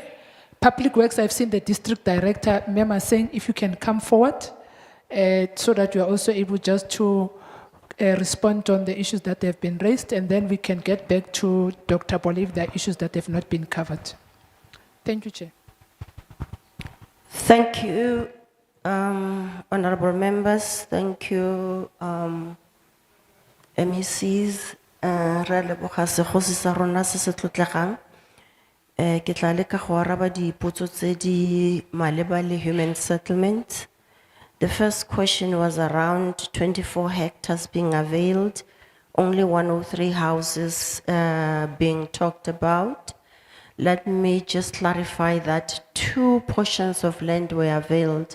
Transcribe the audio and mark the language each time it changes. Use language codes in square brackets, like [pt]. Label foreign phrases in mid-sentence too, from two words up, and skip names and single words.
[en] Public Works, I've seen the district director, Mema, saying if you can come forward so that you are also able just to respond on the issues that have been raised, and then we can get back to Dr. Bole if there are issues that have not been covered. Thank you, Chair. Thank you, honorable members. Thank you, MECs. [tn] Re leboga segosi sa rona se se tlotlegang. Ke tla leka go araba dipotso tse di maleba le [en] human settlement. The first question was around 24 hectares being availed, only 103 houses being talked about. Let me just clarify that 2 portions of land were availed.